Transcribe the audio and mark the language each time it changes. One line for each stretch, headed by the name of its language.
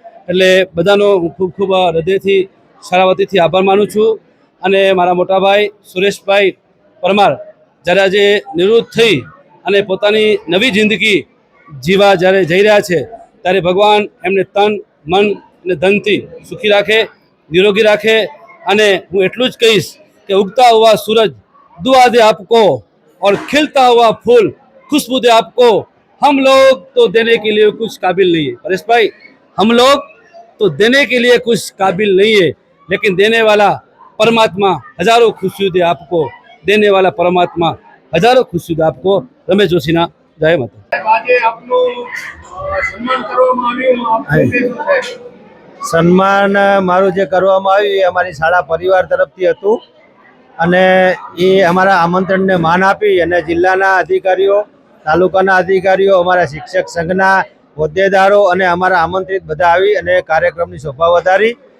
Gujarati: એટલે બધાનો હું ખૂબ ખૂબ હૃદયથી શાળા વતીથી આભાર માનું છું. અને મારા મોટાભાઈ સુરેશભાઈ પરમાર જ્યારે આજે નિવૃત્ત થઈ અને પોતાની નવી જિંદગી જીવા જ્યારે જઈ રહ્યા છે ત્યારે ભગવાન એમને તન મન અને ધનથી સુખી રાખે, નિરોગી રાખે. અને હું એટલું જ કહીશ કે ઉગતા
Hindi: હુआ सूरज दुआ दे आपको और खिलता हुआ फूल खुशबू दे आपको. हम लोग तो देने के लिए कुछ काबिल नहीं है परेश भाई, हम लोग तो देने के लिए कुछ काबिल नहीं है, लेकिन देने वाला परमात्मा हजारों खुशियों दे आपको. देने वाला परमात्मा हजारों खुशियों दे आपको. रमेश जोशीना जय माता.
Gujarati: આજે આપનું સન્માન કરવામાં આવ્યું, આપનું ઉદ્દેશ શું છે? સન્માન મારું જે કરવામાં આવ્યું એ અમારી શાળા પરિવાર તરફથી હતું અને એ અમારા આમંત્રણને માન આપી અને જિલ્લાના અધિકારીઓ, તાલુકાના અધિકારીઓ, અમારા શિક્ષક સંઘના હોદ્દેદારો અને અમારા આમંત્રિત બધા આવી અને કાર્યક્રમની શોભા વધારી.